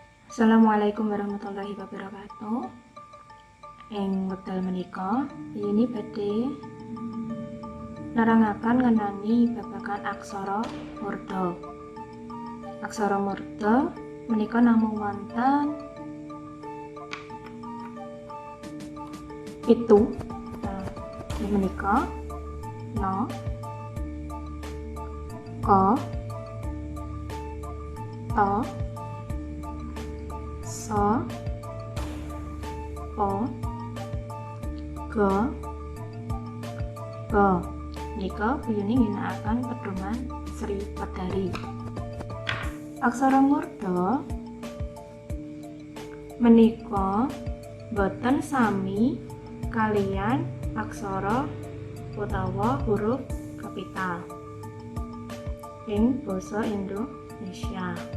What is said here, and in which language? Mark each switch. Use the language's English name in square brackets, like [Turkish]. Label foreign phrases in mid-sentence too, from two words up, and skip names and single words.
[Arabic] السلام عليكم ورحمة الله وبركاته. [Javanese] Ing wekdal menika ini badhe nerangaken ngenani babagan aksara murda. Aksara murda menika namung wonten pitu. Menika no, ko, to, so, po, go, go. Nika biyune ngginakaken pedoman Sri Pedari. Aksara murda menika boten sami kalian aksara utawa huruf kapital ing basa Indonesia.